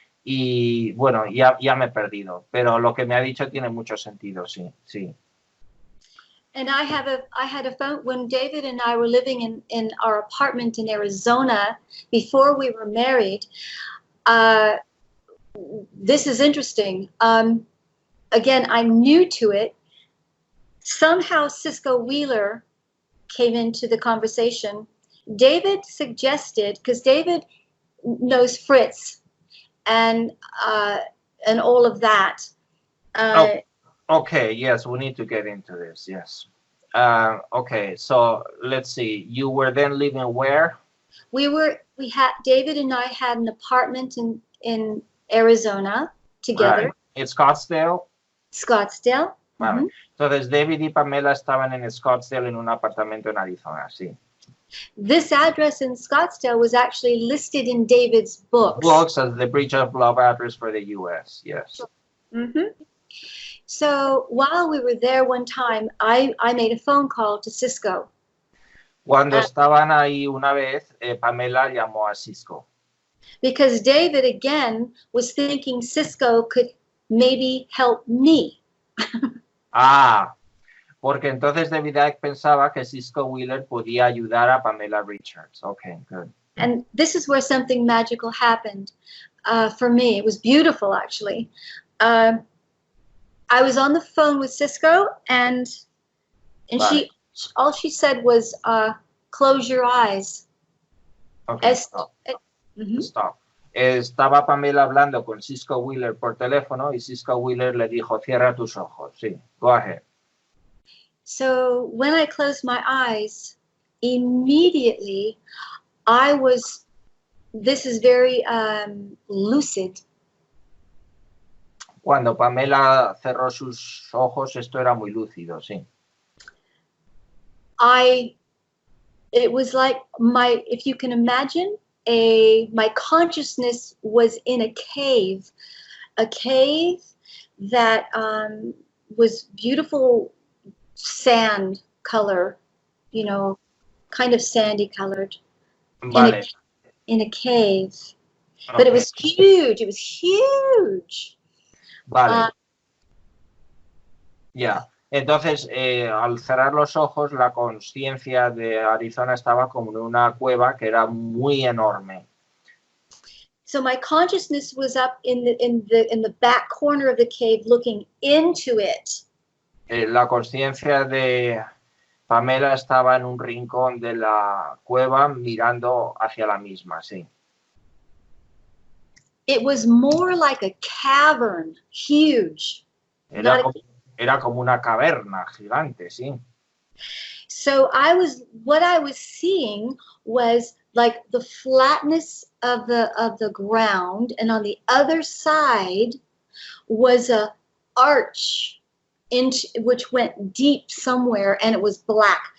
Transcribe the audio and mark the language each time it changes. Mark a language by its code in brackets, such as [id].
[es] Y bueno, ya me he perdido, pero lo que me ha dicho tiene mucho sentido, sí. [en] And I had a phone when David and I were living in our apartment in Arizona before we were married. This is interesting. Again, I'm new to it. Somehow Cisco Wheeler came into the conversation. David suggested, because David knows Fritz and all of that. Okay, yes, we need to get into this, yes. Okay, so let's see. You were then living where? David and I had an apartment in Arizona together. Right. In Scottsdale? Scottsdale. [es] Vale. Entonces, David y Pamela estaban en Scottsdale en un apartamento en Arizona, sí. [en] This address in Scottsdale was actually listed in David's books. Books as the Bridge of Love address for the U.S., yes. So while we were there one time, I made a phone call to Cisco. [es] Cuando estaban ahí una vez, Pamela llamó a Cisco. [en] Because David, again, was thinking Cisco could maybe help me. [es] Porque entonces David Icke pensaba que Cisco Wheeler podía ayudar a Pamela Richards. [en] Okay, good. And this is where something magical happened for me. It was beautiful, actually. I was on the phone with Cisco, and [es] Vale. [en] all she said was, close your eyes. Okay, stop. Stop. [es] Estaba Pamela hablando con Cisco Wheeler por teléfono y Cisco Wheeler le dijo, cierra tus ojos. [en] Sí, go ahead. So when I closed my eyes, immediately this is very lucid. [es] Cuando Pamela cerró sus ojos, esto era muy lúcido, sí. [en] It was like if you can imagine, my consciousness was in a cave that was beautiful sand color, kind of sandy colored, [es] Vale. [en] in a cave. Okay. But it was huge. It was huge. [es] Vale. Ya. Entonces, al cerrar los ojos, la conciencia de Arizona estaba como en una cueva que era muy enorme. [en] So my consciousness was up in the back corner of the cave, looking into it. [es] La conciencia de Pamela estaba en un rincón de la cueva mirando hacia la misma, sí. [en] It was more like a cavern, huge. [es] Era como una caverna gigante, sí. [en] So what I was seeing was like the flatness of the ground, and on the other side was a arch which went deep somewhere, and it was black.